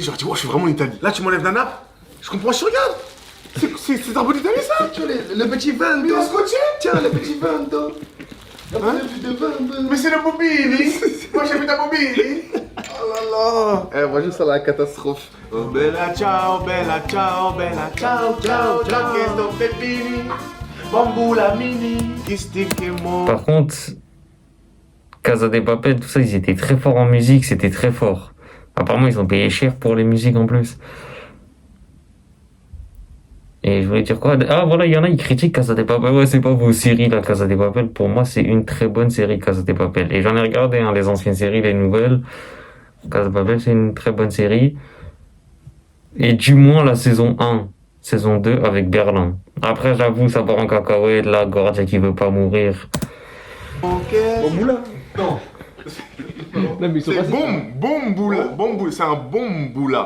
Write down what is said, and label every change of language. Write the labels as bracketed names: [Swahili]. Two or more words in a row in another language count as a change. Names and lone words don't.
[French] Genre, tu vois, je suis vraiment en Italie. Là, tu m'enlèves la nappe. Je comprends, je regarde. C'est un drapeau d'Italie, ça? Tu vois, le petit vin. Mais scotché? Tiens, le petit vin, toi. Mais c'est le Bobini. Moi, j'ai vu ta Bobini. Oh là là. Moi, je sens la catastrophe. [Italian] Oh, bella ciao, bella ciao, bella ciao, ciao, ciao, questo pepini. Bamboula mini. [French] Par contre, Casa de Papel, tout ça, ils étaient très forts en musique, c'était très fort. Apparemment, ils ont payé cher pour les musiques en plus. Et je voulais dire quoi? Ah voilà, il y en a, ils critiquent Casa de Papel. Ouais, c'est pas vos séries, la Casa de Papel. Pour moi, c'est une très bonne série, Casa de Papel. Et j'en ai regardé, hein, les anciennes séries, les nouvelles. Casa de Papel, c'est une très bonne série. Et du moins la saison 1, saison 2 avec Berlin. Après, j'avoue, ça part en cacahuète, la Gordia qui veut pas mourir. Ok. Bomboula? Non. C'est bomboula. C'est un bomboula.